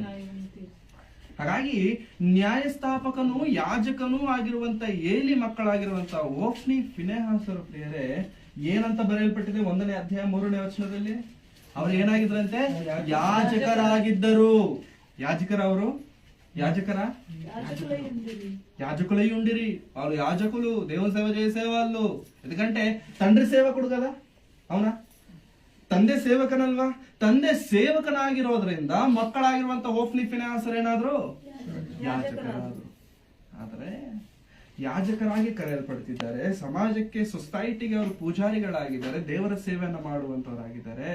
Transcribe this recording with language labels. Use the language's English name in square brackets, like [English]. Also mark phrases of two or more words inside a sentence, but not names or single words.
[Kannada] ಹಾಗಾಗಿ ನ್ಯಾಯಸ್ಥಾಪಕನು ಯಾಜಕನೂ ಆಗಿರುವಂತ ಏಲಿ ಮಕ್ಕಳಾಗಿರುವಂತ ಓಫ್ನಿ ಫಿನೆಹಾಸರ ಪ್ರಿಯರೇ, ಏನಂತ ಬರೆಯಲ್ಪಟ್ಟಿದೆ 1ನೇ ಅಧ್ಯಾಯ 3ನೇ ವಚನದಲ್ಲಿ? ಅವ್ರು ಏನಾಗಿದ್ರಂತೆ? ಯಾಜಕರಾಗಿದ್ದರು. [Telugu] ಯಾಜಕರವರು యాజకులై ఉండిరి. వాళ్ళు యాజకులు, దేవుని సేవ చేసేవాళ్ళు. ఎందుకంటే తండ్రి సేవకుడు కదా, అవునా? [Kannada] ತಂದೆ ಸೇವಕನಲ್ವಾ? ತಂದೆ ಸೇವಕನಾಗಿರೋದ್ರಿಂದ ಮಕ್ಕಳಾಗಿರುವಂತ ಓಫ್ನಿ ಫಿನೆಹಾಸರು ಏನಾದ್ರು? ಯಾಜಕರಾದ್ರು. ಆದ್ರೆ ಯಾಜಕರಾಗಿ ಕರೆಯಲ್ಪಡ್ತಿದ್ದಾರೆ. ಸಮಾಜಕ್ಕೆ, ಸೊಸೈಟಿಗೆ ಅವರು ಪೂಜಾರಿಗಳಾಗಿದ್ದಾರೆ, ದೇವರ ಸೇವೆಯನ್ನು ಮಾಡುವಂತವರಾಗಿದ್ದಾರೆ.